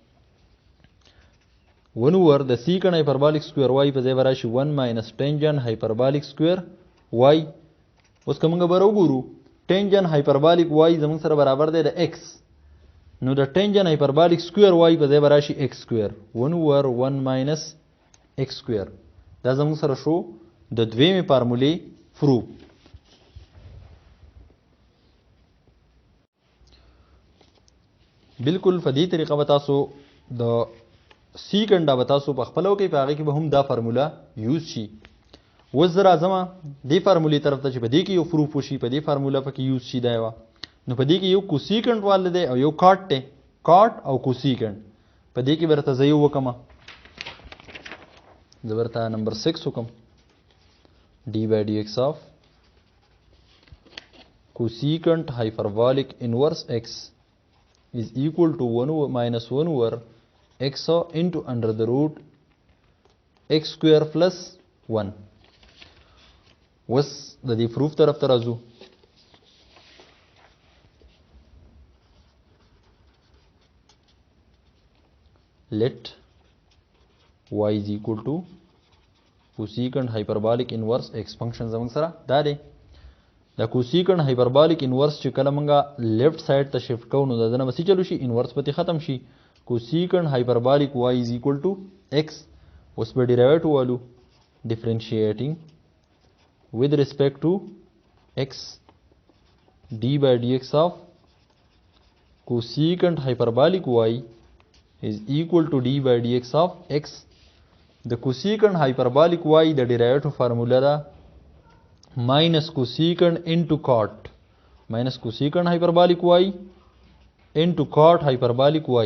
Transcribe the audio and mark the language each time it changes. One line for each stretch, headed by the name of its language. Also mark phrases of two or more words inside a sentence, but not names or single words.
English: 1 over the secant hyperbolic square y
Pashto: په ځای براشي
English: 1 minus tangent hyperbolic square y
Pashto: اوس که موږ به راوګورو
English: tangent hyperbolic y
Pashto: زموږ سره برابر دی د
English: x
Pashto: نو د
English: tangent hyperbolic square y
Pashto: په ځای براشي
English: x square 1 over 1 minus x square
Pashto: دا زموږ سره شو د دویمې فارمولې پروف بالکل په دې طریقه به تاسو د سیکنډ به تاسو په خپلو کې په هغې کې به هم دا فارمولا یوز شي اوس زه راځم دې فارمولې طرف ته چې په دې کې یو پروف وشي په دې فارمولا پکې یوز شي دا یوه نو په دې کې یو کوسیکنډ واله دی او یو کاټ دی کاټ او کوسیکنډ په دې کې به درته زه یو وکړم زه به درته نمبر 6 وکړم
English: d by dx of cosecant hyperbolic inverse x is equal to 1 minus 1 over x into under the root x square plus 1.
Pashto: وس د دې پروف طرف ته راځو.
English: let y is equal to cosecant hyperbolic inverse x function
Pashto: زمونږ سره دا دی. دا
English: cosecant hyperbolic inverse
Pashto: چې کله مونږه
English: left side
Pashto: ته شفت کوو نو دا دنه به څه چلو شي انورس پکې ختم شي.
English: cosecant hyperbolic y is equal to x.
Pashto: اوس به ډیرایویټ والو
English: differentiating with respect to x d by dx of cosecant hyperbolic y is equal to d by dx of x. The cosecant hyperbolic y the derivative formula da minus cosecant into cot minus cosecant hyperbolic y into cot hyperbolic y.